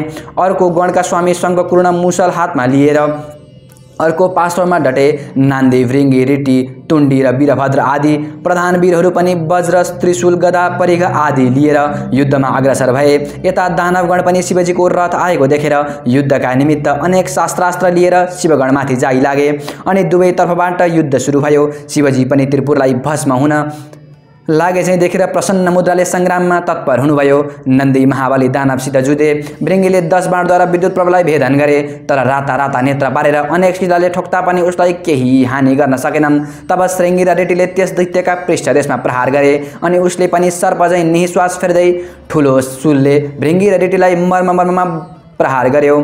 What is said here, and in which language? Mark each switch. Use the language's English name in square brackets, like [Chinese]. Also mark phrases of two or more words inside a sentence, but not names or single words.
[Nepali] अर्को गणका स्वामी शङ्खपूर्ण मुसल हातमा लिएर अर्को पार्श्वमा डटे नान्दी भृङ्गी ऋटी तुण्डी र वीरभद्र आदि प्रधान वीरहरू पनि वज्र त्रिशूल गदा परिघ आदि लिएर युद्धमा अग्रसर भए। यता दानवगण पनि शिवजीको रथ आएको देखेर युद्धका निमित्त अनेक शास्त्रास्त्र लिएर शिवगणमाथि जाइ लागे अनि दुवै तर्फबाट युद्ध सुरु भयो। शिवजी पनि त्रिपुरलाई भस्म हुन लागे चाहिँ देखेर प्रसन्न मुद्राले सङ्ग्राममा तत्पर हुनुभयो। नन्दी महाबली दानवसित जुधे। भृङ्गीले 10 बाणद्वारा विद्युत प्रभावलाई भेदन गरे, तर राता राता नेत्र पारेर अनेक शिलाले ठोक्ता पनि उसलाई केही हानि गर्न सकेनन्। तब श्रृङ्गी र रेटीले त्यस दैत्यका पृष्ठदेशमा प्रहार गरे अनि उसले पनि सर्प झैँ निश्वास फेर्दै ठुलो शूलले भृङ्गी र रेटीलाई मर्ममा प्रहार गर्यो।